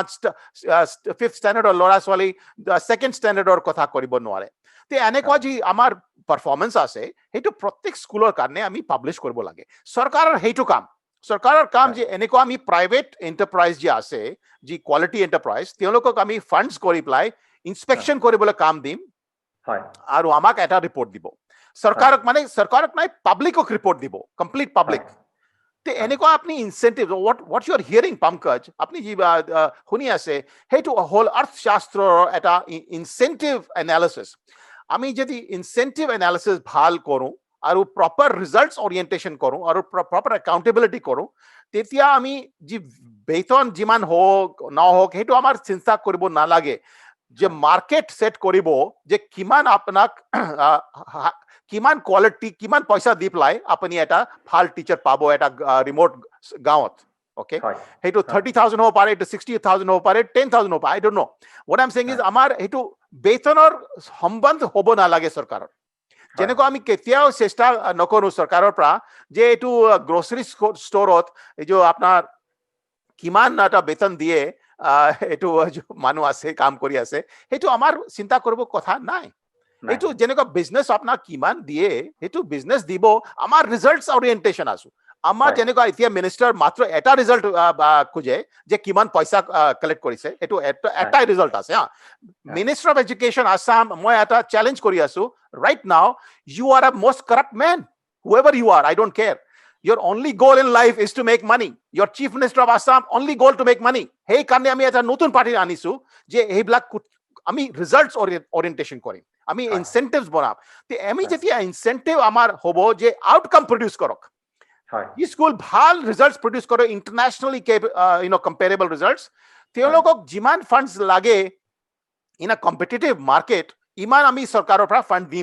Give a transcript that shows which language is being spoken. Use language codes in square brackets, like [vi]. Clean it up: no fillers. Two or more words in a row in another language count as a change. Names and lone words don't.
[as] 5th ষ্টেণ্ডাৰ্ডৰ ল'ৰা ছোৱালী 2nd ষ্টেণ্ডাৰ্ডৰ কথা কৰিব নোৱাৰে তে এনেকুৱা যি আমাৰ পাৰফৰ্মেন্স আছে সেইটো প্ৰত্যেক স্কুলৰ কাৰণে আমি পাব্লিছ কৰিব লাগে চৰকাৰৰ সেইটো কাম চৰকাৰৰ কাম যে এনেকুৱা আমি [en] private enterprise [as] যি আছে যি [en] quality enterprise [as] তেওঁলোকক আমি ফাণ্ডছ কৰি পেলাই ইনস্পেকশ্যন কৰিবলৈ কাম দিম আৰু আমাক এটা ৰিপৰ্ট দিব চৰকাৰক নাই পাব্লিকক ৰিপৰ্ট দিব [en] complete public [as] তে এনেকুৱা আপনি ইনচেন্টিভ [en] what you are hearing [as] পংকজ আপনি যি শুনি আছে সেইটো হ'ল অৰ্থশাস্ত্ৰৰ এটা [en] incentive analysis [as] আমি যদি [en] incentive analysis [as] ভাল কৰোঁ আৰু [en] proper results orientation [as] কৰোঁ আৰু [en] proper accountability [as] কৰোঁ তেতিয়া আমি যি বেতন যিমান হওক নহওক সেইটো আমাৰ চিন্তা কৰিব নালাগে যে [en] market set [as] কৰিব যে কিমান আপোনাক কিমান কোৱালিটি কিমান পইচা দি পেলাই আপুনি এটা ভাল টিচাৰ পাব এটা ৰিমোট গাঁৱত Okay, হয় সেইটো 30,000 হ'ব পাৰে, এইটো 60,000 হ'ব পাৰে, 10,000 হ'ব পাৰে, [en] I don't know. What I'm saying is [as] আমাৰ সেইটো বেতনৰ সম্বন্ধ হ'ব নালাগে চৰকাৰৰ। যেনেকৈ আমি কেতিয়াও চেষ্টা নকৰো চৰকাৰৰ পৰা যে এইটো [en] grocery storeত [as] এই যে আপোনাৰ কিমান এটা বেতন দিয়ে এইটো মানুহ আছে কাম কৰি আছে, সেইটো আমাৰ চিন্তা কৰিব কথা নাই। এইটো যেনেকুৱা বিজনেছ আপোনাক কিমান দিয়ে, সেইটো বিজনেছ দিব, আমাৰ [en] results orientation [as] আছো। আমাৰ যেনেকুৱা এতিয়া মিনিষ্টাৰ মাত্ৰ এটা ৰিজাল্ট খোজে যে কিমান পইচা কালেক্ট কৰিছে, সেইটো এটাই ৰিজাল্ট আছে। [en] Minister of Education Assam, [as] মই এটা চেলেঞ্জ কৰি আছো [en] right now, you are a most corrupt man, whoever you are, I don't care. Your only goal in life is to make money. Your chief minister of Assam only goal to make money. [as] Hey কাৰণে আমি এটা নতুন পাৰ্টি আনিছো যে এইবিলাক আমি [en] results orientation [as] কৰিম, আমি ইনচেন্টিভছ বনাম। আমি যেতিয়া ইনচেন্টিভ আমাৰ হ'ব যে [en] outcome produce [as] কৰক, ই স্কুল ভাল [en] results produce [as] কৰে, [en] internationally comparable results, [as] তেওঁলোকক যিমান ফাণ্ডছ লাগে [en] in a competitive market [as] ইমান আমি চৰকাৰৰ পৰা ফাণ্ড দিম।